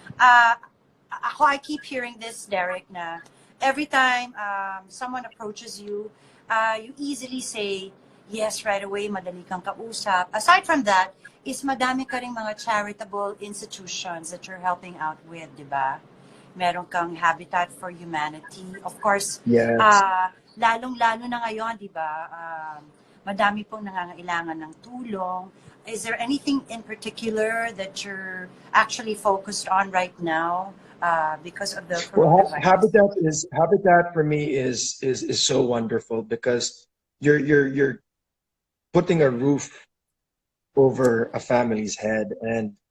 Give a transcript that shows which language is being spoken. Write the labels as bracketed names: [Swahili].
[English] I keep hearing this, Derek, na every time someone approaches you, you easily say yes right away, [Filipino] madali kang kausap. [English] Aside from that, is [Filipino] madami ka ring mga [English] charitable institutions that you're helping out with, [Filipino] di ba? Meron kang Habitat for Humanity. [English] Of course, Yes. [Filipino] lalong-lalo na ngayon, di ba? Madami pong nangangailangan ng tulong. [English] Is there anything in particular that you're actually focused on right now because of the Well, coronavirus? habitat for me is so wonderful because you're putting a roof over a family's head, and